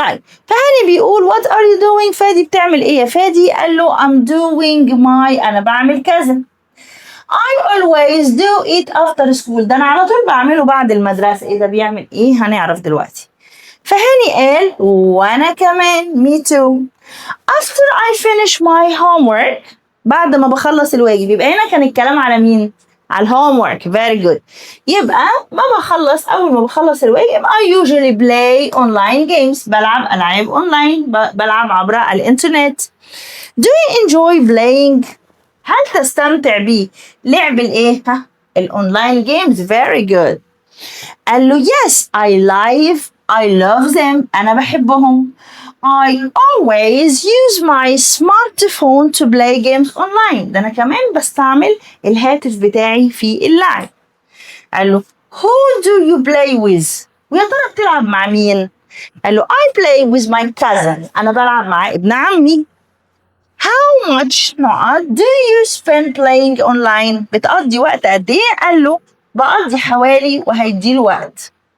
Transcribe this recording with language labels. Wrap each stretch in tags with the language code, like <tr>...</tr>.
<ar>طيب فهاني بيقول وات ار يو دوينج، فادي بتعمل ايه يا فادي؟ قال له</ar> <en>I'm doing my،</en> <ar>انا بعمل كذا.</ar> <en>I always do it after school،</en> <ar>ده انا على طول بعمله بعد المدرسة. ايه ده بيعمل ايه؟ هنعرف دلوقتي. فهاني قال وانا كمان</ar> <en>me too. After I finish my homework،</en> <ar>بعد ما بخلص الواجب. يبقى هنا كان الكلام على مين؟ على الهومورك. very good. يبقى أول ما بخلص الواجب</ar> <en>I usually play online games،</en> <ar>بلعب ألعاب أونلاين، بلعب عبر الإنترنت.</ar> <en>Do you enjoy playing؟</en> <ar>هل تستمتع بلعب الإيه؟ الأونلاين games.</ar> <en>very good.</en> <ar>قال له</ar> <en>yes I love them،</en> <ar>أنا بحبهم.</ar> <en>I always use my smartphone to play games online،</en> <ar>ده أنا كمان بستعمل الهاتف بتاعي في اللعب.</ar> <en>قال له who do you play with؟</en> <ar>ويا ترى بتلعب مع مين؟</ar> <en>قال له I play with my cousin،</en> <ar>أنا بلعب مع ابن عمي.</ar> <en>How much do you spend playing online؟</en> <ar>بتقضي وقت قد إيه؟ قال له بقضي حوالي، وهيديله وقت.</ar>